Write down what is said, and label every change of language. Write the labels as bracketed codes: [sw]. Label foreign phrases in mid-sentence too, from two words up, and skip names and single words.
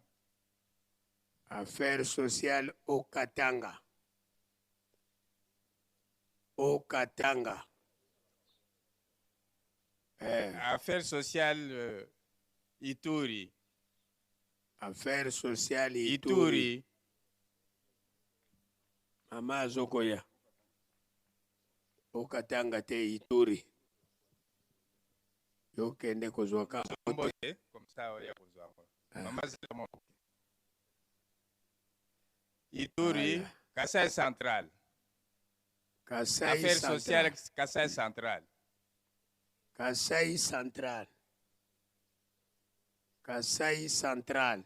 [fr] Affaires sociales au Katanga. Au Katanga. Affaires sociales Ituri. Affaires sociales Ituri. Mama Zokoya. Au Katanga te Ituri. [ln] Yo kende kozwaka. [fr] Comme ça, il y a besoin. Mama Zilamo. Ituri, Kassai Central. Kassai Affaires Central. sociales Kassai Central. Kassai Central. Kassai Central.